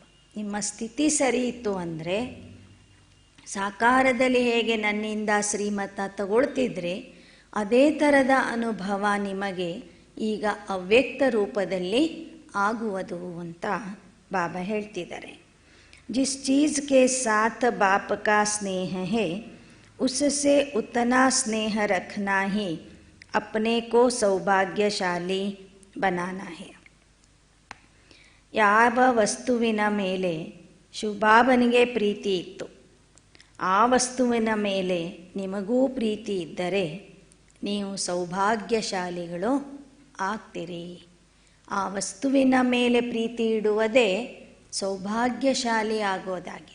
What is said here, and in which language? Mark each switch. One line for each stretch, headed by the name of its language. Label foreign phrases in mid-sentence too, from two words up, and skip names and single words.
Kannada: ನಿಮ್ಮ ಸ್ಥಿತಿ ಸರಿ ಇತ್ತು ಅಂದರೆ ಸಾಕಾರದಲ್ಲಿ ಹೇಗೆ ನನ್ನಿಂದ ಶ್ರೀಮತ ತಗೊಳ್ತಿದ್ರೆ ಅದೇ ಥರದ ಅನುಭವ ನಿಮಗೆ ಈಗ ಅವ್ಯಕ್ತ ರೂಪದಲ್ಲಿ ಆಗುವುದು ಅಂತ ಬಾಬಾ ಹೇಳ್ತಿದ್ದಾರೆ.
Hindi: जिस चीज़ के साथ बाप का स्नेह है उससे उतना स्नेह रखना ही अपने को सौभाग्यशाली बनाना है.
Kannada: ಯಾವ ವಸ್ತುವಿನ ಮೇಲೆ ಶಿವಬಾಬನಿಗೆ ಪ್ರೀತಿ ಇತ್ತು ಆ ವಸ್ತುವಿನ ಮೇಲೆ ನಿಮಗೂ ಪ್ರೀತಿ ಇದ್ದರೆ ನೀವು ಸೌಭಾಗ್ಯಶಾಲಿಗಳು ಆಗ್ತೀರಿ. ಆ ವಸ್ತುವಿನ ಮೇಲೆ ಪ್ರೀತಿ ಇಡುವುದೇ ಸೌಭಾಗ್ಯಶಾಲಿ ಆಗೋದಾಗಿ.